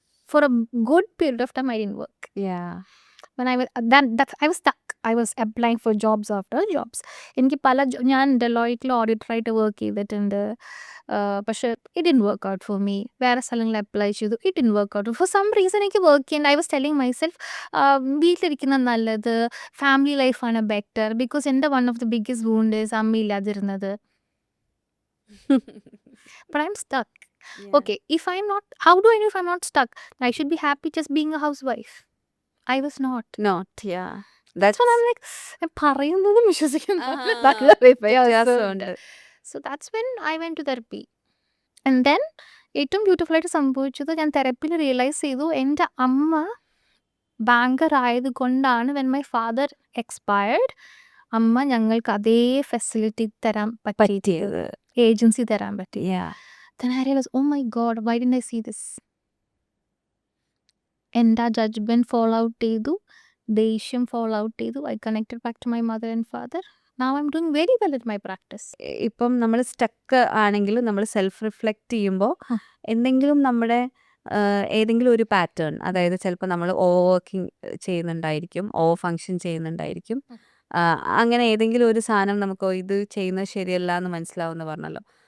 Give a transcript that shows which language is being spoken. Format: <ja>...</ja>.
<en>For a good period of time I didn't work. Yeah. When I was stuck. I was applying for jobs after jobs.</en> <ml>എനിക്ക് ഞാൻ ഡെലോയിറ്റിൽ ഓഡിറ്ററായിട്ട് work ചെയ്തിട്ടുണ്ട്. പക്ഷേ</ml> <en>it didn't work out for me.</en> <ml>വേറെ സ്ഥലങ്ങളിൽ apply ചെയ്തു,</ml> <en>it didn't work out. For some reason</en> <ml>എനിക്ക് work ചെയ്യേണ്ട. I was telling myself വീട്ടിലിരിക്കുന്ന നല്ലത്, ഫാമിലി ലൈഫാണ് ബെറ്റർ.</ml> <en>because</en> <ml>എൻ്റെ</ml> <en>one of the biggest wound is</en> <ml>അമ്മയില്ലാതിരുന്നത്.</ml> <en>But I'm stuck. Yeah. Okay, if I'm not, how do I know if I'm not stuck? I should be happy just being a housewife. I was not. Yeah. That's when I'm like,</en> <ml>ഞാൻ പറയുന്നതും വിശ്വസിക്കുന്നത് വ്യത്യാസമുണ്ട്.</ml> <en>So that's when I went to therapy.</en> <ml>And then ഏറ്റവും beautiful ആയിട്ട് സംഭവിച്ചത്, ഞാൻ തെറപ്പിയിൽ realise ചെയ്തു എൻ്റെ അമ്മ ബാങ്കർ ആയതുകൊണ്ടാണ്</ml> <en>when my father expired</en> <ml>അമ്മ ഞങ്ങൾക്ക് അതേ ഫെസിലിറ്റി തരാൻ പറ്റിയത്, ഏജൻസി തരാൻ പറ്റി.</ml> <en>Then I realized, oh my god, why didn't I see this?</en> <ml>എൻ്റെ ആ ജഡ്ജ്മെൻറ്റ് ഫോളോ ഔട്ട് ചെയ്തു, ദേഷ്യം ഫോളോ ഔട്ട് ചെയ്തു.</ml> <en>I connected back to my mother and father. Now I'm doing very well at my practice.</en> <ml>ഇപ്പം നമ്മൾ stuck ആണെങ്കിലും നമ്മൾ self reflect ചെയ്യുമ്പോൾ എന്തെങ്കിലും നമ്മുടെ ഏതെങ്കിലും ഒരു പാറ്റേൺ, അതായത് ചിലപ്പോൾ നമ്മൾ ഓവർ വർക്കിംഗ് ചെയ്യുന്നുണ്ടായിരിക്കും, ഓവർ ഫങ്ഷൻ ചെയ്യുന്നുണ്ടായിരിക്കും. അങ്ങനെ ഏതെങ്കിലും ഒരു സാധനം നമുക്ക് ഇത് ചെയ്യുന്നത് ശരിയല്ല എന്ന് മനസ്സിലാവുമെന്ന് പറഞ്ഞല്ലോ.</ml>